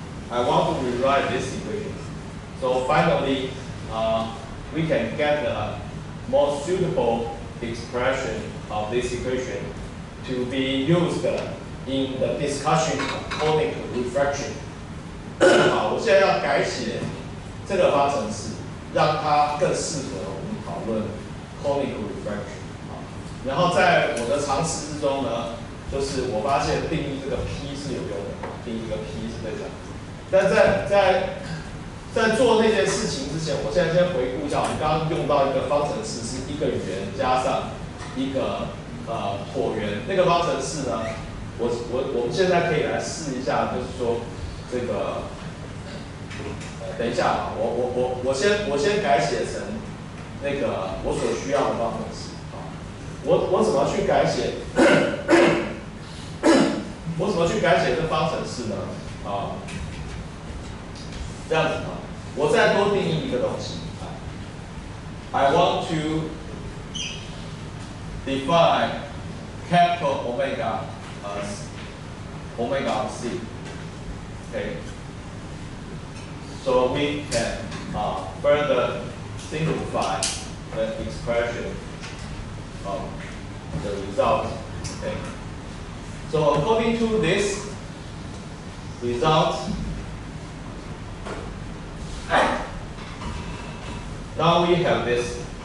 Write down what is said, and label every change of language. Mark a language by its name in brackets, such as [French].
[English] I want to rewrite this equation. So finally, we can get a more suitable expression of this equation to be used in the discussion of conic refraction. [Chinese] 好，我现在要改写这个方程式，让它更适合我们讨论 conic refraction。然后在我的尝试之中呢，就是我发现定义这个 P 是有用的，定义这个 P 是非常。但在做那件事情之前，我现在先回顾一下，我们刚刚用到一个方程式是一个圆加上一个椭圆，那个方程式呢，我们现在可以来试一下，就是说这个，等一下啊，我先改写成那个我所需要的方程式啊，我怎么去改写？我怎么去改写这方程式呢？啊，这样子啊，我再多定义一个东西啊 ， I want to define capital omega as [English] omega of c. Okay. So we can further simplify the expression of the result. Okay. So according to this result, now we have this.